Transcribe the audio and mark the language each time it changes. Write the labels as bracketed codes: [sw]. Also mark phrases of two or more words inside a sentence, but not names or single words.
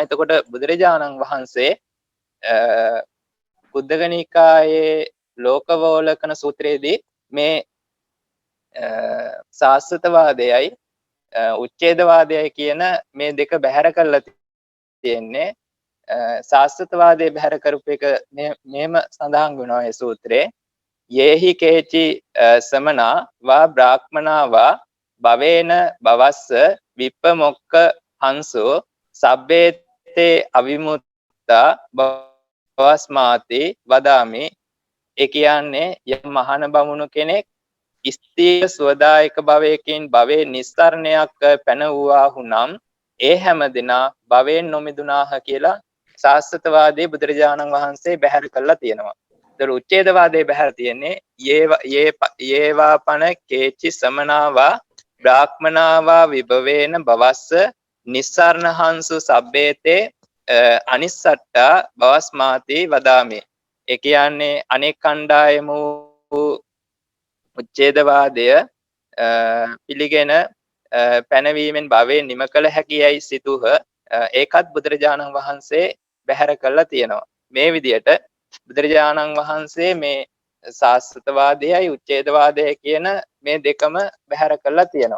[si] එතකොට බුදුරජාණන් වහන්සේ කුද්දක නිකායේ ලෝකවෝලකන සූත්‍රයේදී මේ ශාස්ත්‍රවාදයයි උච්ඡේදවාදයයි කියන මේ දෙක බැහැර කරලා තියෙන්නේ. ශාස්ත්‍රවාදයේ බැහැර කරපු එක මෙහෙම සඳහන් වෙනවා මේ සූත්‍රයේ. [pi] යේහි කේචි සමනා වා බ්‍රාහ්මනා වා භවේන භවස්ස විප්පමොක්ක හංසෝ සබ්බේතේ අවිමුත්තා භවස්මාති වදාමි. [si] ඒ කියන්නේ යම් මහාන බමුණු කෙනෙක් ස්ථීර සුවදායක භවයකින් භවයේ නිස්සරණයක් පැන වූවාහු නම් ඒ හැම දිනා භවයෙන් නොමිදුනාහ කියලා ශාස්ත්‍රවාදයේ බුදුරජාණන් වහන්සේ බැහැර කළා තියෙනවා. ඒතර උච්ඡේදවාදයේ බැහැර තියෙන්නේ [pi] යේවා පන කේචි සමනාවා බ්‍රාහ්මනාවා විභවේන භවස්ස නිස්සරණහංසු සබ්බේතේ අනිස්සට්ඨා භවස්මාති වදාමි. [si] ඒ කියන්නේ අනෙක් කණ්ඩායම වූ උච්ඡේදවාදය පිළිගෙන පැනවීමෙන් භවයේ නිම කළ හැකියයි සිතුහ. ඒකත් බුදුරජාණන් වහන්සේ බැහැර කරලා තියෙනවා. මේ විදිහට බුදුරජාණන් වහන්සේ මේ සාස්ත්‍රවාදයයි උච්ඡේදවාදය කියන මේ දෙකම බැහැර කරලා තියෙනවා.